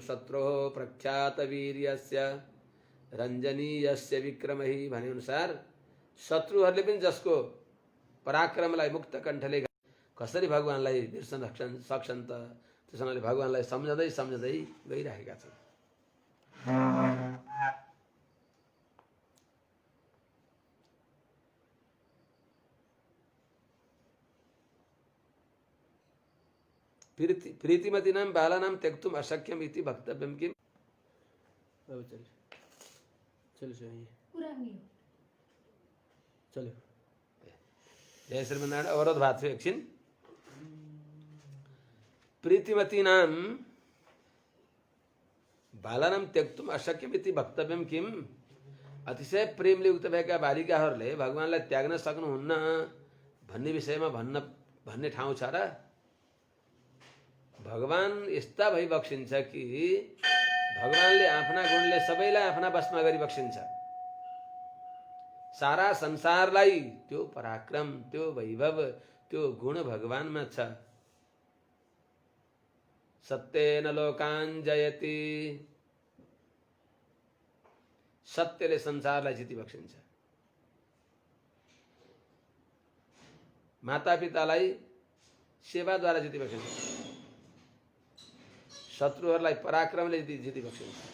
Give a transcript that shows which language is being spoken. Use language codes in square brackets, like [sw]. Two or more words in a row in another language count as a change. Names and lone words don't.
[sa] शत्रुः प्रख्यात वीर्यस्य रञ्जनीयस्य विक्रमहि [ne] भने अनुसार शत्रुहरूले पनि जसको पराक्रमलाई मुक्त कण्ठले कसरी भगवानलाई बिर्सन सक्छन् त, त्यसैले भगवानलाई सम्झँदै सम्झँदै गइरहेका छन्। [sa] प्रीतिमतीनां बालानां त्यक्तुम् अशक्यम् इति वक्तव्यं किम्? [ne] चलो जय श्रीमन्नारायण। अवरोध भएको थियो एकछिन। [sa] प्रीतिमतीनां बालानां त्यक्तुम् अशक्यम् इति वक्तव्यं किम्? [ne] अतिशय प्रेमले युक्त भएका बालिकाहरूले भगवानलाई त्याग्न सक्नुहुन्न भन्ने विषयमा भन्ने ठाउँ छ र? भगवान यस्ता भइबक्सिन्छ कि भगवानले आफ्ना गुणले सबैलाई आफ्ना बसमा गरी बक्सिन्छ। सारा संसारलाई त्यो पराक्रम, त्यो वैभव, त्यो गुण भगवानमा छ। [sa] सत्येन लोकान् जयति, [ne] सत्यले संसारलाई जितिबक्सिन्छ। मातापितालाई सेवाद्वारा जितिबक्सिन्छ, शत्रुहरूलाई पराक्रमले जितिबक्सिन्छ।